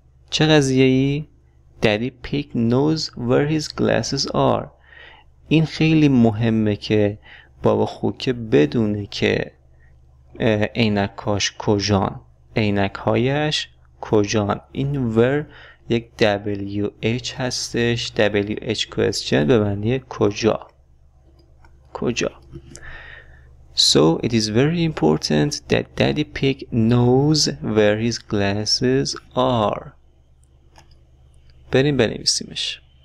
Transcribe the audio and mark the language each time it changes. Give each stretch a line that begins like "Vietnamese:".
Persian: چه قضیه‌ای؟
English: Daddy Pig knows where his glasses are.
Persian: این خیلی مهمه که بابا خوکه بدونه که عینکاش کجان. عینک‌هایش کجان. این where یک WH هستش. WH question به معنی کجا.
English: So it is very important that Daddy Pig knows where his glasses are.
Persian: بریم بنویسیمش.